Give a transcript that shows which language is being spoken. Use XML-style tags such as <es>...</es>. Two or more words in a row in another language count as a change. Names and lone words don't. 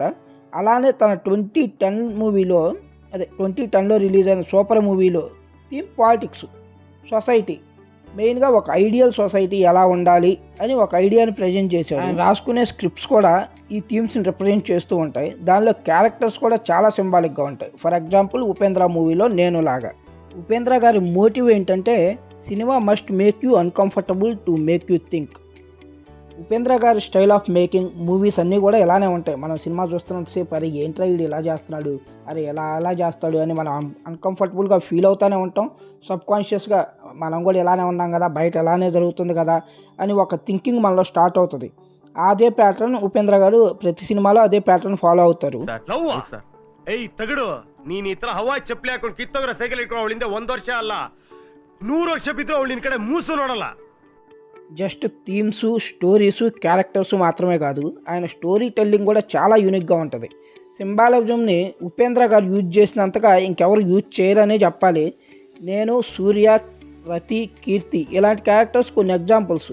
<te>అలానే తన 2010 మూవీలో 2010లో రిలీజ్ అయిన సూపర్ మూవీలో థీమ్ పాలిటిక్స్, సొసైటీ, మెయిన్గా ఒక</te> <en>ideal society</en> <te>ఎలా ఉండాలి అని ఒక ఐడియాని ప్రజెంట్ చేశాడు. ఆయన రాసుకునే స్క్రిప్ట్స్ కూడా ఈ థీమ్స్ని రిప్రజెంట్ చేస్తూ ఉంటాయి. దానిలో క్యారెక్టర్స్ కూడా చాలా సింబాలిక్గా ఉంటాయి.</te> <en>for example</en> <te>ఉపేంద్ర మూవీలో నేను లాగా ఉపేంద్ర గారి మోటివ్ ఏంటంటే</te> <en>cinema must make you uncomfortable to make you think.</en> <te>ఉపేంద్ర గారి</te> <en>style of making movies</en> <te>అన్నీ కూడా ఇలానే ఉంటాయి. మనం సినిమా చూస్తున్నంతసేపు అరే ఏంట్రా వీడు ఇలా చేస్తున్నాడు, అరే ఎలా చేస్తాడు అని మనం అన్కంఫర్టబుల్గా ఫీల్ అవుతూనే ఉంటాం. సబ్కాన్షియస్గా మనం కూడా ఇలానే ఉన్నాం కదా, బయట ఎలానే జరుగుతుంది కదా అని ఒక థింకింగ్ మనలో స్టార్ట్ అవుతుంది. అదే ప్యాటర్న్ ఉపేంద్ర గారు ప్రతి సినిమాలో అదే</te> <en>pattern follow</en> <te>అవుతారు.</te> <kn>ಏಯ್ ತಗಡು ನೀನ್ ಈ ತರ ಹವಾ ಚಪ್ಪಲಿ ಹಾಕೊಂಡು ಕಿತ್ತೋಗ್ರ ಸೈಕಲ್ ಇಟ್ಕೊಂಡು ಅವಳಿಂದ 1 ವರ್ಷ ಅಲ್ಲ 100 ವರ್ಷ ಬಿದ್ರು ಅವಳು ನಿನ್ ಕಡೆ ಮೂಸು ನೋಡಲ್ಲ.</kn> <en>just themes,</en> <te>స్టోరీస్, క్యారెక్టర్స్ మాత్రమే కాదు, ఆయన</te> <en>story telling</en> <te>కూడా చాలా యూనిక్గా ఉంటుంది. సింబాలిజంని ఉపేంద్ర గారు యూజ్ చేసినంతగా ఇంకెవరు యూజ్ చేయరనే చెప్పాలి. నేను, సూర్య, రతి, కీర్తి ఇలాంటి క్యారెక్టర్స్ కొన్ని ఎగ్జాంపుల్స్.</te>